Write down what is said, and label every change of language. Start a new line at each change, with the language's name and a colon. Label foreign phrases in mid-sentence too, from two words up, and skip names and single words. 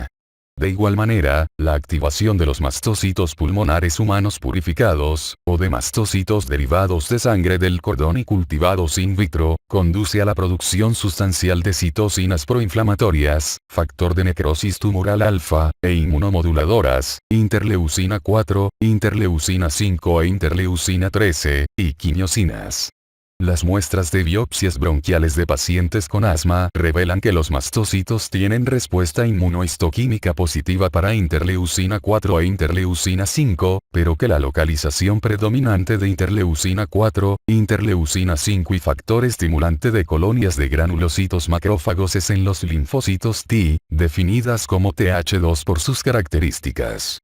Spanish: De igual manera, la activación de los mastocitos pulmonares humanos purificados, o de mastocitos derivados de sangre del cordón y cultivados
Latin: in vitro,
Spanish: conduce a la producción sustancial de citocinas proinflamatorias, factor de necrosis tumoral alfa, e inmunomoduladoras, interleucina 4, interleucina 5 e interleucina 13, y quimiosinas. Las muestras de biopsias bronquiales de pacientes con asma revelan que los mastocitos tienen respuesta inmunohistoquímica positiva para interleucina 4 e interleucina 5, pero que la localización predominante de interleucina 4, interleucina 5 y factor estimulante de colonias de granulocitos macrófagos es en los linfocitos T, definidas como Th2 por sus características.